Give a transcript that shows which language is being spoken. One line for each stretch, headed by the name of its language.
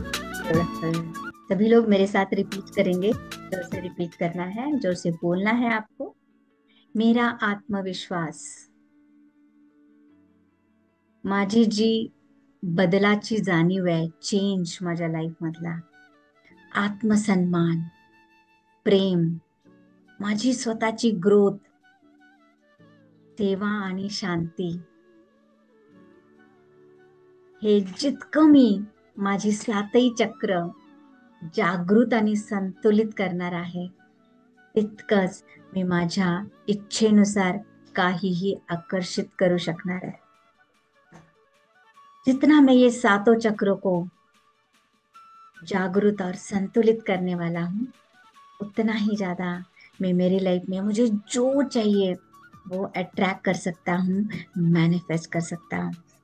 Hindi: सभी लोग मेरे साथ रिपीट करेंगे। जोर से रिपीट करना है, जोर से बोलना है आपको। मेरा आत्मविश्वास,
Marathi: माझी जी बदलाची जाणीव आहे, चेंज माझ्या लाईफ मधला, आत्मसन्मान, प्रेम, माझी स्वतःची ग्रोथ, सेवा आणि शांती, हे जितकं मी माझी सातही चक्र जागृत आणि संतुलित करणार आहे, तितकंच मी माझ्या इच्छेनुसार काहीही आकर्षित करू शकणार आहे।
Hindi: जितना मैं ये सातों चक्रों को जागृत और संतुलित करने वाला हूँ, उतना ही ज्यादा मैं मेरी लाइफ में मुझे जो चाहिए वो अट्रैक्ट कर सकता हूँ, मैनिफेस्ट कर सकता हूँ।